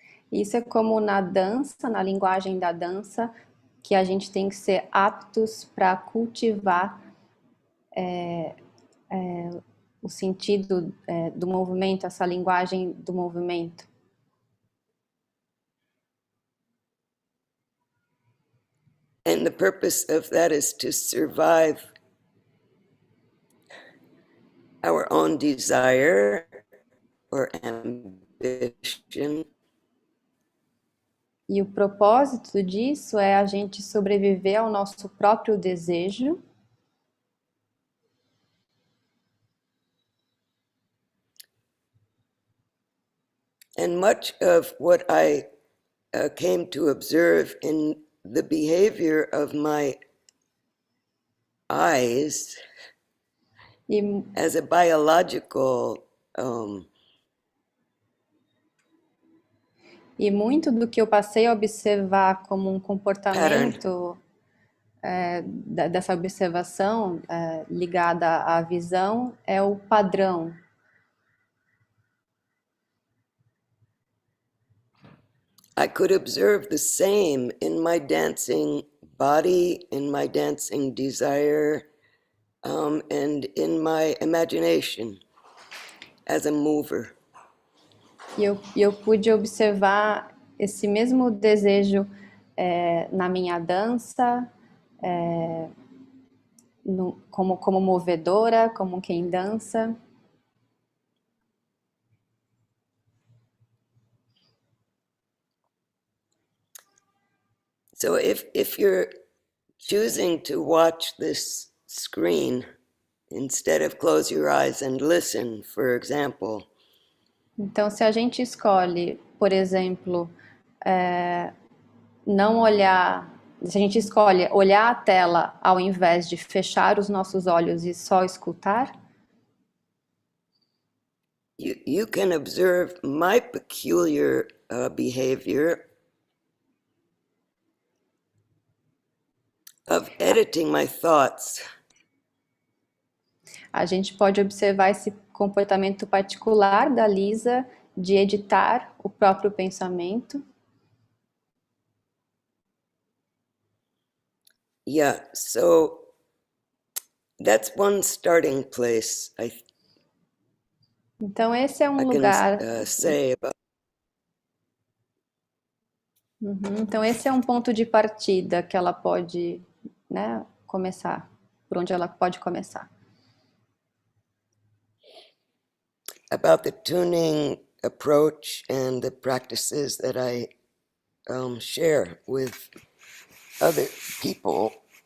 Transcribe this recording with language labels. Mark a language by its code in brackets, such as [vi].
[pt] isso é como na dança, na linguagem da dança, que a gente tem que ser aptos para cultivar o sentido do movimento, essa linguagem do movimento. [en] And the purpose of that is to survive our own desire or ambition. [pt] E o propósito disso é a gente sobreviver ao nosso próprio desejo. [en] And much of what I came to observe in the behavior of my eyes [pt] E, [en] as a biological [pt] e muito do que eu passei a observar como um comportamento dessa observação ligada à visão é o padrão. [en] I could observe the same in my dancing body, in my dancing desire, and in my imagination as a mover. [pt] E eu pude observar esse mesmo desejo na minha dança, como movedora, como quem dança. [en] So if you're choosing to watch this screen instead of close your eyes and listen, for example. [pt] Então, se a gente escolhe, por exemplo, não olhar, se a gente escolhe olhar a tela ao invés de fechar os nossos olhos e só escutar, [en] You can observe my peculiar behavior of editing my thoughts. [pt] a gente pode observar esse comportamento particular da Lisa de editar o próprio pensamento. [en] Yeah, so that's one starting place [pt] Então esse é um [en] I [pt] lugar. [en] can say about. [pt] Então esse é um ponto de partida que ela pode, né, começar, por onde ela pode começar. [en] About the tuning approach and the practices that I share with other people.